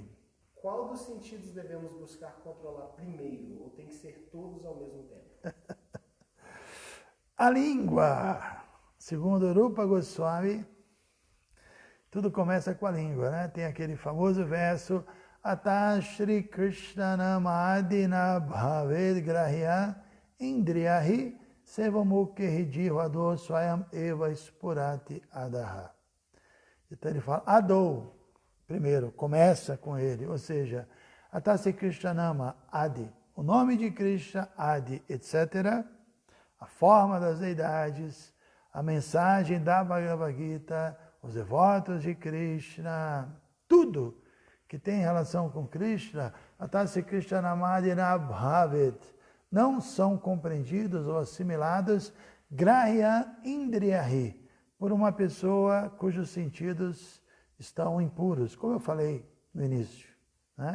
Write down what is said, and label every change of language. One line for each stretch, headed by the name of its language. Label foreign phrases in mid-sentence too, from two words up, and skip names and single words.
Portuguese: Qual dos sentidos devemos buscar controlar primeiro, ou tem que ser todos ao mesmo tempo? A língua. Segundo Rupa Goswami, tudo começa com a língua, né? Tem aquele famoso verso
Sanskrit: अतः श्री कृष्ण नामादि न भवेद् ग्राह्यम् इन्द्रियैः सेवोन्मुखे हि जिह्वादौ स्वयम् एव स्फुरत्य् अदः.
Portuguese: Então ele fala Adou, primeiro, começa com ele, ou seja,
Sanskrit: अतः श्री कृष्ण नाम आदि,
Portuguese: o nome de Krishna, Adi, etc., a forma das deidades, a mensagem da Bhagavad Gita, os devotos de Krishna, tudo que tem relação com Krishna,
Sanskrit: अतः श्री कृष्ण नामादि न भवेत्,
Portuguese: não são compreendidos ou assimilados
Sanskrit: ग्राह्यम् इन्द्रियैः,
Portuguese: por uma pessoa cujos sentidos estão impuros, como eu falei no início, né?